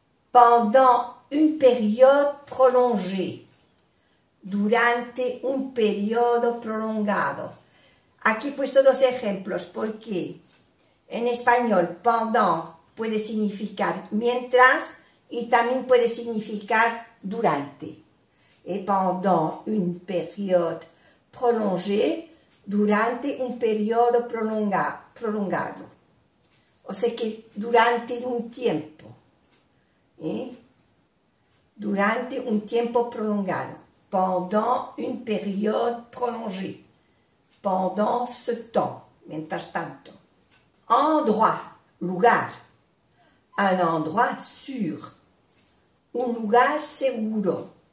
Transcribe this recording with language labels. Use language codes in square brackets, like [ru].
[fr] Pendant une période prolongée. [es] Durante un periodo prolongado. Aquí he puesto dos ejemplos porque en español pendant puede significar mientras y también puede significar durante. [fr] Et pendant une période prolongée, [es] durante un periodo prolongado. O sea que durante un tiempo. Durante un tiempo prolongado. [fr] Pendant une période prolongée. Pendant ce temps. [es] Mientras tanto. [fr] Endroit. Lugar. Un endroit sûr. [es] Un lugar seguro.